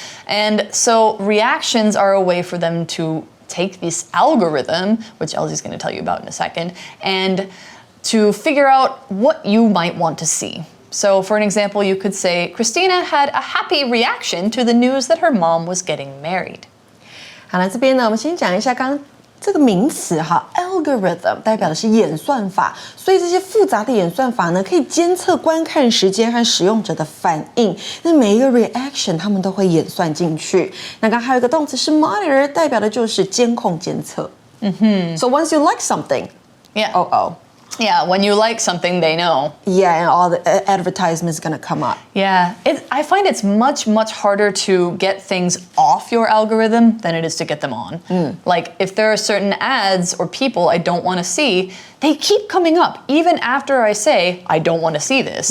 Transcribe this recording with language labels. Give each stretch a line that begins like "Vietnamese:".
English: And so reactions are a way for them to take this algorithm, which Elsie's going to tell you about in a second, and to figure out what you might want to see. So for an example, you could say, Christina had a happy reaction to the news that her mom was getting married.
Chinese: 好，那这边呢，我们先讲一下刚刚这个名词哈 ，algorithm 代表的是演算法，所以这些复杂的演算法呢，可以监测观看时间和使用者的反应。那每一个 reaction 他们都会演算进去。那刚刚还有一个动词是 monitor， 代表的就是监控监测。
English: So once you like something, Yeah. Yeah, when you like something, they know. Yeah, and all the advertisements gonna come up. Yeah, I find it's much harder to get things off your algorithm than it is to get them on. Like if there are certain ads or people I don't want to see, they keep coming up even after I say I don't want to see this.